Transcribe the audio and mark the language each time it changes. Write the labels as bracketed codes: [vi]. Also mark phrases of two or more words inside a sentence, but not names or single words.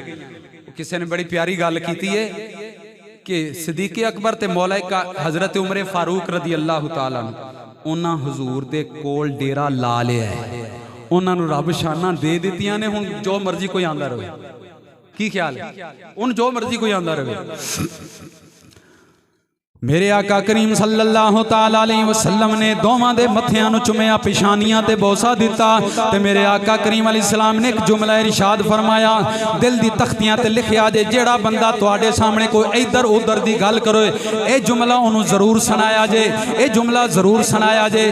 [pa] کسی نے بڑی پیاری گل کی ہے کہ صدیق اکبر تے مولا کا حضرت عمر فاروق [ar] رضي الله تعالى [pa] انہاں حضور دے کول ڈیرا لا لیا ہے، انہوں نے رب شانہ دے دتیاں نے. ہن جو مرضی کوئی آندا رہے، کی خیال ہے? ہن جو مرضی کوئی آندا رہے۔ میرے آقا کریم [ar] صلى الله تعالى عليه وسلم [pa] نے دوواں دے متھیاں نوں چمیا، پچھانیاں تے بوسہ دتا، تے میرے آقا کریم علیہ السلام نے ایک جملہ ارشاد فرمایا، دل دی تختیاں تے لکھیا جے جیہڑا بندہ تہاڈے سامنے کوئی ادھر ادھر دی گل کرو، یہ جملہ انہوں نے ضرور سنایا جے، یہ جملہ ضرور سنایا جے.